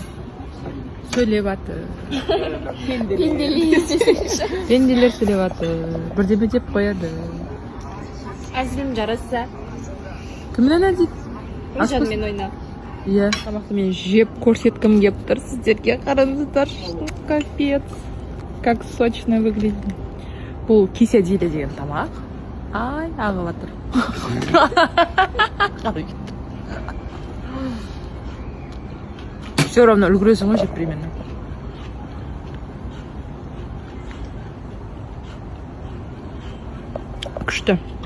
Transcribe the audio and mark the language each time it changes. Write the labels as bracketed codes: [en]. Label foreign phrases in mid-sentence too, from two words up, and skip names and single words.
[kk] Сөйлеп жатыр. Пенделер. Пенделер сөйлеп жатыр. Бірдеме деп қояды. Әзілім жараса. Кімнен әдейді? Жанмен ойнап. Иә, тамақты мен жеп көрсеткім кеп тұр. Сіздерге қараңыздар, [ru] капец. Как сочно выглядит. [kk] Бұл кеседилі деген тамақ. Ай, ағып жатыр. [ru] Все равно [kk] үлгіресің ғой жеп примерно. Күшті.